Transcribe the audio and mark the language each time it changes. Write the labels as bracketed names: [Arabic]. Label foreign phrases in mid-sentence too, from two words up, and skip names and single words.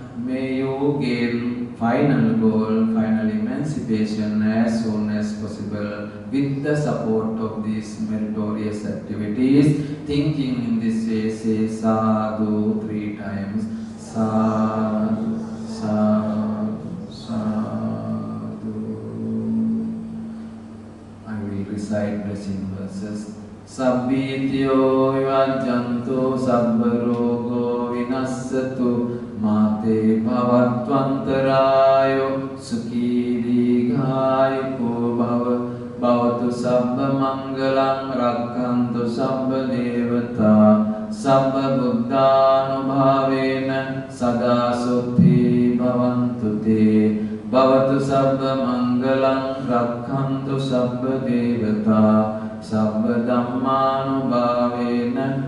[English] May you gain final goal, final emancipation as soon as possible with the support of these meritorious activities. Thinking in this way, say sadhu 3 times. [Pali] Sadhu, sadhu, sadhu. [English] I will recite blessing verses. [Pali] Sabbityo vivajjanto sabbarogo vinassatu mate bhavatvantarayo sukhi digayuko bhavatu sabba mangalam rakkantu sabba devata sabba buddhanubhavena sada suddhi bhavantu te bhavatu sabba mangalam rakkantu sabba devata sabba dhammanubhavena